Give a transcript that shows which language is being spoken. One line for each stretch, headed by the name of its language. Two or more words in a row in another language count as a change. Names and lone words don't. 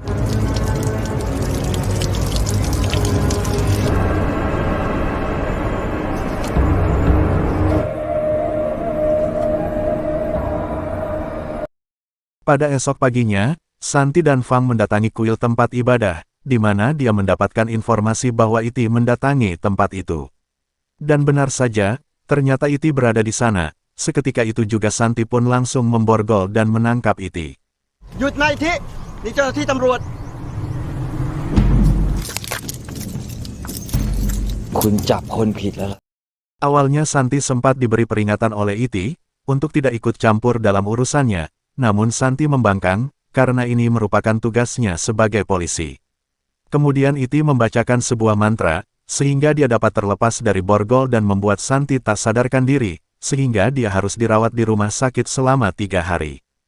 Indonesian: Pada esok paginya, Santi dan Fang mendatangi kuil tempat ibadah, di mana dia mendapatkan informasi bahwa Iti mendatangi tempat itu. Dan benar saja, ternyata Iti berada di sana. Seketika itu juga Santi pun langsung memborgol dan menangkap Iti.
Thai: "Hยุดนายอิทธินี่เจ้าหน้าที่ตำรวจคุณจับคนผิดแล้วล่ะ."
Indonesian: Awalnya Santi sempat diberi peringatan oleh Iti untuk tidak ikut campur dalam urusannya, namun Santi membangkang, karena ini merupakan tugasnya sebagai polisi. Kemudian Iti membacakan sebuah mantra, sehingga dia dapat terlepas dari borgol dan membuat Santi tak sadarkan diri, sehingga dia harus dirawat di rumah sakit selama 3 hari.